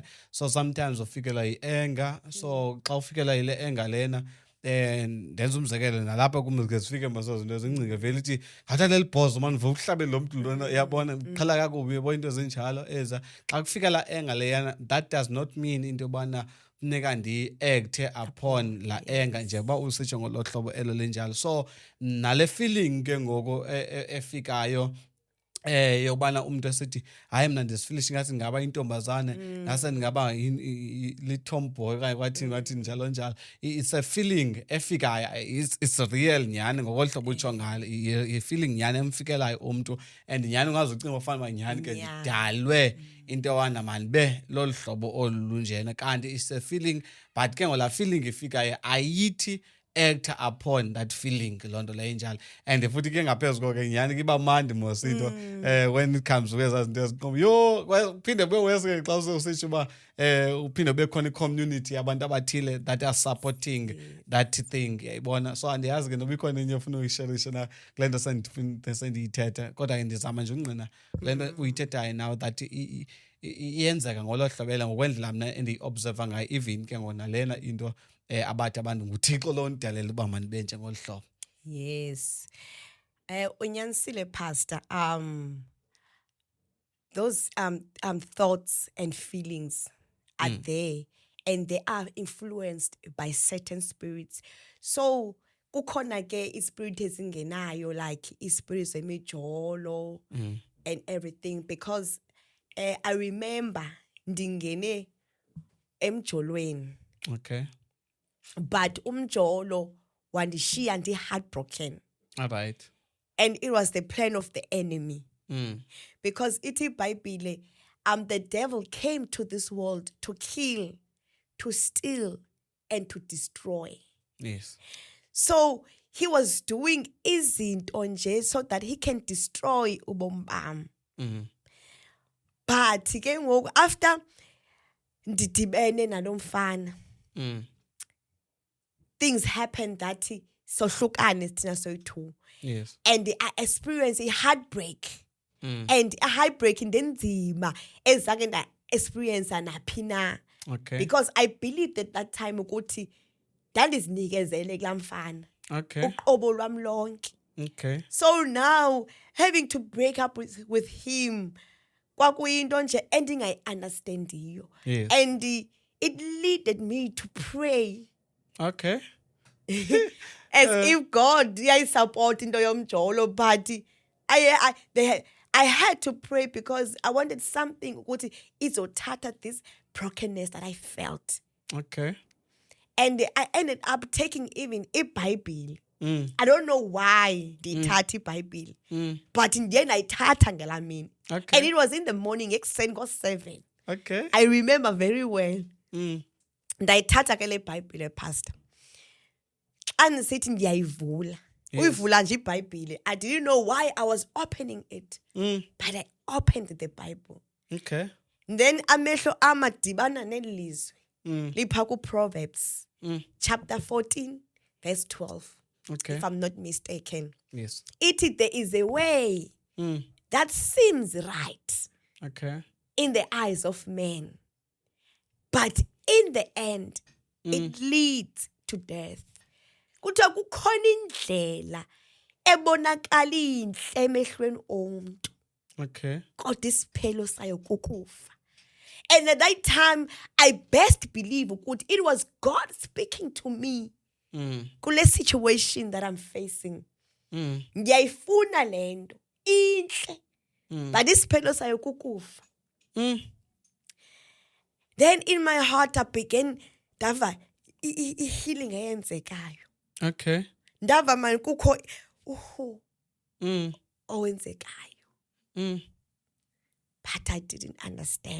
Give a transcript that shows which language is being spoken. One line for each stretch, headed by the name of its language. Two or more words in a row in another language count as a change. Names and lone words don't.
Xhosa: So sometimes ufikelwa yi-anger. So xa ufikelwa yile anger lena ndenza umzekelo nalapha kum zike zifike mos zinto zingcinga vele ithi ngathatha eli bhozo mani ndivuka uhlabele lo mntu lona uyabona qhala kakubi yabo into ezinjalo eza xa kufika la anger leyana
English: that does not mean
Xhosa: into yobana funeka ndi-acthe upon la anger njengoba usitsho ngolo hlobo elo linjalo. So nale feeling ke ngoku efikayo yokubana umuntu esithi hayi mna ndisifilisha ngathi ngaba intombazane ngase ndingaba li-tomboy okanye kwathi njalo njalo.
English: It's a feeling
Xhosa: efikayo,
English: it's real
Xhosa: nyhani ngokolu hlobo utsho ngalo, yi-feeling nyhani emfikelayo umntu and nyhani ungazucinga ufana uba nyhani ke ndidalwe into yowana mandibe lolu hlobo olu lunjena, kanti
English: it's a feeling but
Xhosa: ke ngolaa feeling ifikayo ayithi
English: act upon that feeling
Xhosa: loo nto leyo injalo. And futhi ke ngaphezu koko ke nyhani kiba mandi mos into
English: when it comes
Xhosa: kwezaa zinto eziqobo yho phinde kube worse ke xa usitsho uba uphinde kube khona i-community yabantu abathile
English: that are supporting that thing,
Xhosa: yayibona. So andiyazi ke noba ikhona enye ofuna uyisherisha na kule nto sendiyithetha kodwa ke ndizama nje ungqina kule nto uyithethayo
English: now that
Xhosa: iyenzeka ngolo hlobela ngokwendlela mna endiyi-observa ngayo even ke ngona lena into abathi abantu nguThixo lo ndidalela uba mandibe njengolu hlobo.
English: Yes. Unyanisile pastor, those thoughts and feelings are there and they are influenced by certain spirits.
Xhosa: So kukhona ke ispirit ezingenayo like ispirit zemijolo
English: and everything, because I remember
Xhosa: ndingene emjolweni
English: Okay.
Xhosa: but umjolo wandishiya ndi-heartbroken,
English: All right. and it was the plan of the enemy. Because
Xhosa: ithi iBhayibhile,
English: the devil came to this world to kill, to steal, and to destroy. Yes. So he was doing
Xhosa: izinto nje
English: so that he can destroy
Xhosa: ubomi bam. But ke ngoku after ndidibene nalo mfana,
English: things happened that
Xhosa: sohlukane thina soyi-two.
English: Yes. And I experienced a heartbreak. And a heartbreak
Xhosa: ndenzima ezange nda-experience naphi na.
English: Okay. Because I believed at that time
Xhosa: ukuthi ndandizinikezele kulaa mfana.
English: Okay.
Xhosa: Uqobo lwam lonke.
English: Okay. So now having to break up with him
Xhosa: kwakuyinto nje endingayi-understandiyo.
English: Yes. And it leaded me to pray. Okay. As if God
Xhosa: iyayisupport into yomjolo,
English: but I had to pray because I wanted something
Xhosa: ukuthi izothatha
English: this brokenness that I felt. Okay. And I ended up taking even iBhayibhile. I don't know why
Xhosa: ndiyithatha iBhayibhile,
English: but
Xhosa: ndiye ndayithatha ngelaa mini.
English: Okay. And it was in the morning,
Xhosa: ekuseni ngo-7.
English: Okay. I remember very well.
Xhosa: Ndayithatha ke le Bhayibhile pastor. Xa ndisithi ndiyayivula. Uyivula nje iBhayibhile.
English: I didn't know why I was opening it. But I opened the Bible. Okay.
Xhosa: Then amehlo amadibana nelizwi. Lipha ku-Proverbs chapter 14 verse 12.
English: Okay. If I'm not mistaken. Yes. There is a way that seems right Okay. in the eyes of men, but in the end it leads to death.
Xhosa: Kuthiwa kukhona indlela ebonakala inhle emehlweni omuntu,
English: Okay.
Xhosa: kodwa isiphelo sayo kukufa.
English: And at that time I best believe ukuthi it was God speaking to me kule situation that I'm facing.
Xhosa: Ngiyayifuna lento inhle, but isiphelo sayo kukufa.
English: Then in my heart I began
Xhosa: ndava healing eyenzekayo.
English: Okay.
Xhosa: Ndava manje kukho owenzekayo.
English: But I didn't understand.